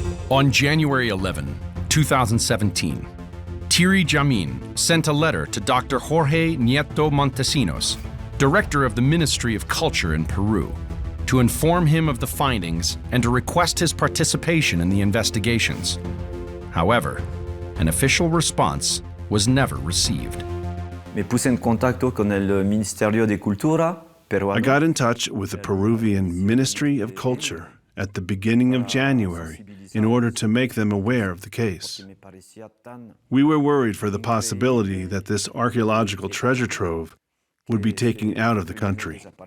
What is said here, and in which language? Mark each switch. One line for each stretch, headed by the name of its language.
English: On January 11, 2017, Thierry Jamin sent a letter to Dr. Jorge Nieto Montesinos, director of the Ministry of Culture in Peru, to inform him of the findings and to request his participation in the investigations. However, an official response was never received.
Spanish: Me puse en contacto con el Ministerio de Cultura peruano.
English: I got in touch with the Peruvian Ministry of Culture at the beginning of January in order to make them aware of the case. We were worried for the possibility that this archaeological treasure trove would be taken out of the country.